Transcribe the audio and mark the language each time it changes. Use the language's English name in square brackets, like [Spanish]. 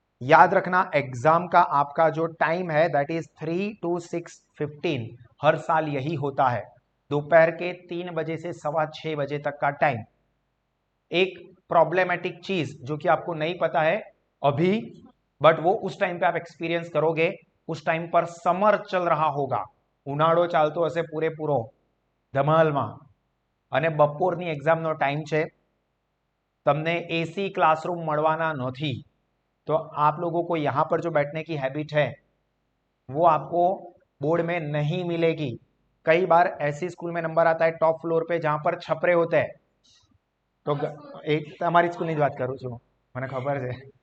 [Hindi] याद रखना एग्जाम का आपका जो टाइम है दैट इज 3 to 6:15, हर साल यही होता है, दोपहर के 3 बजे से 6:15 बजे तक का टाइम। एक प्रॉब्लमेटिक चीज जो कि आपको नहीं पता है अभी, बट वो उस टाइम पे आप एक्सपीरियंस करोगे। उस टाइम पर समर चल रहा होगा, [Gujarati] ઉનાળો ચાલતો હશે પૂરેપૂરો ધમાલમાં, અને બપોરની એક્ઝામનો ટાઈમ છે, તમને AC क्लासरूम મળવાના નથી। [Hindi] तो आप लोगों को यहां पर जो बैठने की हैबिट है वो आपको बोर्ड में नहीं मिलेगी। कई बार ऐसी स्कूल में नंबर आता है टॉप फ्लोर पे जहां पर छपरे होते हैं, तो एक हमारी स्कूल की बात करूं छू, मैंने खबर है।